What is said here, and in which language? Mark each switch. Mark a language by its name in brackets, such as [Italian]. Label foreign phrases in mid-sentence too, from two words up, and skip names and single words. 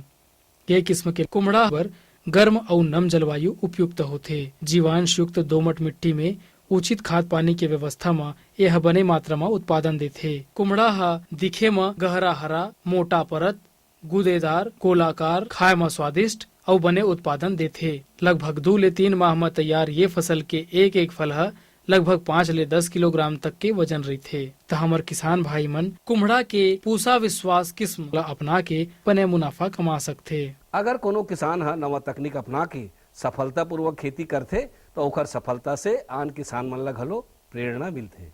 [Chhattisgarhi] ये किस्म के कुम्हड़ा पर गर्म और नम जलवायु उपयुक्त होते। जीवांश युक्त दोमट मिट्टी में उचित खाद पानी के व्यवस्था में यह बने मात्रा में उत्पादन देथे। कुम्हड़ा हा दिखे में गहरा हरा, मोटा परत, गुदेदार, गोलाकार, खाए में स्वादिष्ट और बने उत्पादन देथे। लगभग 2 ले 3 माह में तैयार ये फसल के एक फल है लगभग 5 ले 10 किलोग्राम तक के वजन रहथे। तो हमार किसान भाई मन कुम्हड़ा के पूसा विश्वास किस्म ला अपना के बने मुनाफा कमा सकथे। अगर कोनो किसान है नवा तकनीक अपना के सफलता पूर्वक खेती करथे तो ओकर सफलता से आन किसान मन ला घलो प्रेरणा मिलथे।